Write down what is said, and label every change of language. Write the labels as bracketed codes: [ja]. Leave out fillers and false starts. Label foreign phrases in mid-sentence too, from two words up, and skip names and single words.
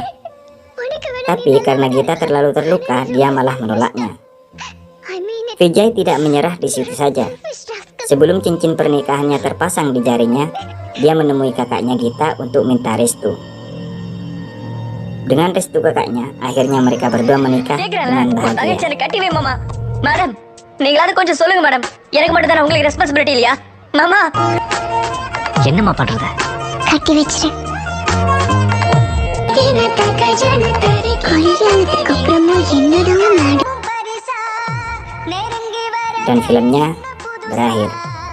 [id] Tapi karena Gita terlalu terluka, dia malah menolaknya. [en] I mean [id] Vijay tidak menyerah di situ saja. Sebelum cincin pernikahannya terpasang di jarinya, dia menemui kakaknya Gita untuk minta restu. Dengan restu kakaknya, akhirnya mereka berdua menikah [ta] கேக்குறேன்ல [id] dengan [ta] உன் [id] bahagia. [ta] தங்கச்சி எனக்கு கட்டி வை மாமா மேடம் நீங்களாவது கொஞ்சம் சொல்லுங்க மேடம் எனக்கு மட்டும் தானே உங்களுக்கு ரெஸ்பான்சிபிலிட்டி இல்லையா மாமா என்னம்மா பண்றது கட்டி வச்சிரு கல்யாணத்துக்கு அப்புறமா என்னதான் [id] Dan filmnya berakhir.